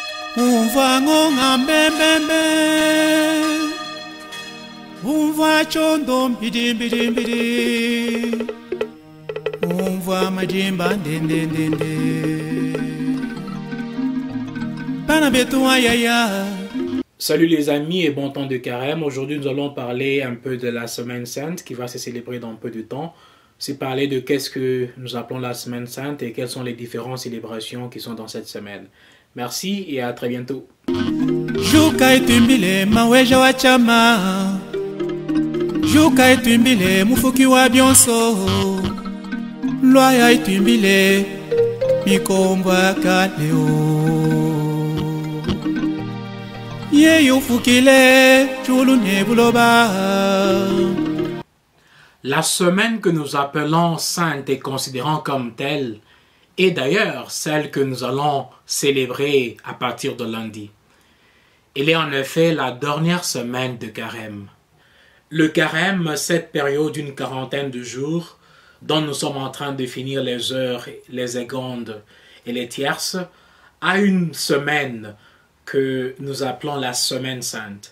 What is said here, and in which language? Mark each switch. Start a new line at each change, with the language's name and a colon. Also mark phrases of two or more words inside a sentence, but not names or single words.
Luba-Lulua: Umva ngonga mbembembe, umva chondo mbidi, umva majimba ndende, bana betu ayaya.
French: Salut les amis et bon temps de carême. Aujourd'hui nous allons parler un peu de la Semaine Sainte qui va se célébrer dans peu de temps. C'est parler de qu'est-ce que nous appelons la Semaine Sainte et quelles sont les différentes célébrations qui sont dans cette semaine. Merci et à très bientôt.
Luba-Lulua: Juka itumbile maweja wa chama, Juka itumbile mufuki wa byonso, Lwaya itumbile mikomba kaleo, Ye ufukile chulu nebuloba.
French: La semaine que nous appelons sainte et considérons comme telle est d'ailleurs celle que nous allons célébrer à partir de lundi. Elle est en effet la dernière semaine de carême. Le carême, cette période d'une quarantaine de jours dont nous sommes en train de finir les heures, les secondes et les tierces, a une semaine que nous appelons la Semaine Sainte.